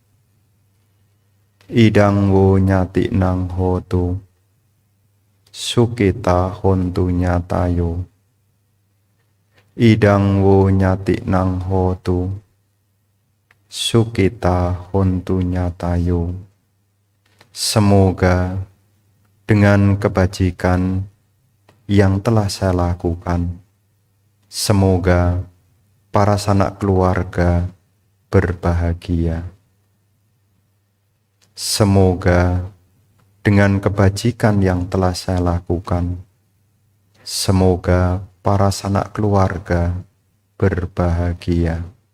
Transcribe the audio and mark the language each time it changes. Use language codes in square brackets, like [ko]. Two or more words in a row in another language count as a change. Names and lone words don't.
[pi] Idang wo nyati nang hotu sukita hontu nyatayo. Idang wo nyati nang hotu sukita hontu nyatayo. [id] Semoga dengan kebajikan yang telah saya lakukan, semoga para sanak keluarga berbahagia. Semoga dengan kebajikan yang telah saya lakukan, semoga para sanak keluarga berbahagia.